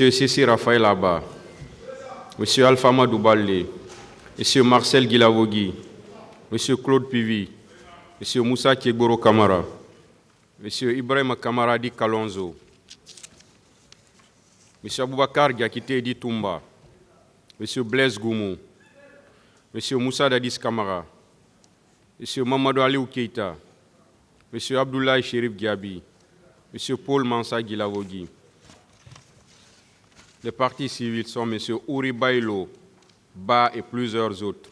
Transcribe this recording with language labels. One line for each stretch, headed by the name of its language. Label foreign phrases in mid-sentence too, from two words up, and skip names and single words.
French: Cécile Raphaël Abba, M. Alpha Madou Baldé, M. Marcel Guilavogui, M. Claude Pivy, M. Moussa Kiegoro Kamara, M. Ibrahim Kamaradi Kalonzo, M. Aboubakar Diakité Edi Toumba, M. Blaise Goumou, M. Moussa Dadis Kamara, M. Mamadou Aliou Keïta, M. Abdoulaye Chérif Diaby, M. Paul Mansa Guilavogui. Les partis civils sont M. Ouri Bailo, Ba et plusieurs autres.